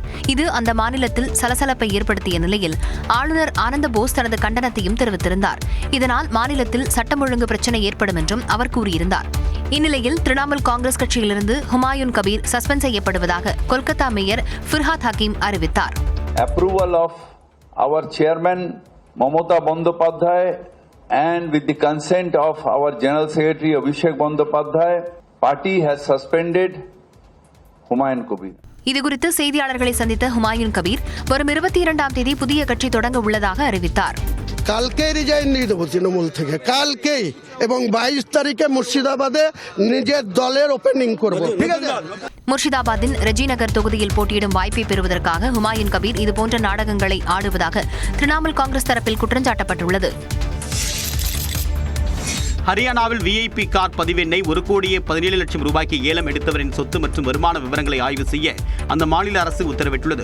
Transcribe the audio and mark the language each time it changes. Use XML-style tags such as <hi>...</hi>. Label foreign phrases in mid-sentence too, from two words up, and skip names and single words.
<ta>இது அந்த மாநிலத்தில் சலசலப்பை ஏற்படுத்திய நிலையில் ஆளுநர் ஆனந்த போஸ் தனது கண்டனத்தையும் தெரிவித்திருந்தார். இதனால் மாநிலத்தில் சட்டம் ஒழுங்கு பிரச்சினை ஏற்படும் என்றும் அவர் கூறியிருந்தார். இந்நிலையில் திரிணாமுல் காங்கிரஸ் கட்சியிலிருந்து ஹுமாயூன் கபீர் சஸ்பெண்ட் செய்யப்படுவதாக கொல்கத்தா மேயர் ஃபிர்ஹாத் ஹக்கீம் அறிவித்தார்.</ta> <en>approval of our chairman Mamata Bandyopadhyay and with the consent of our General Secretary Abhishek Bandyopadhyay, party has suspended Humayun Kabir.</en> <ta>இதுகுறித்து செய்தியாளர்களை சந்தித்த ஹுமாயூன் கபீர் வரும் 22ஆம் தேதி புதிய கட்சி தொடங்க உள்ளதாக அறிவித்தார்.</ta> <bn>কালকেই রিজাইন দিয়ে দেবো তৃণমূল থেকে, কালকেই, এবং 22 তারিখে মুর্শিদাবাদে নিজের দলের ওপেনিং করব, ঠিক আছে?</bn> <ta>முர்ஷிதாபாத்தின் ரெஜிநகர் தொகுதியில் போட்டியிடும் வாய்ப்பை பெறுவதற்காக ஹுமாயூன் கபீர் இதுபோன்ற நாடகங்களை ஆடுவதாக திரிணாமுல் காங்கிரஸ் தரப்பில் குற்றஞ்சாட்டப்பட்டுள்ளது. ஹரியானாவில் விஐபி கார் பதிவெண்ணை 1,17,00,000 ரூபாய்க்கு ஏலம் எடுத்தவரின் சொத்து மற்றும் வருமான விவரங்களை ஆய்வு செய்ய அந்த மாநில அரசு உத்தரவிட்டுள்ளது.</ta>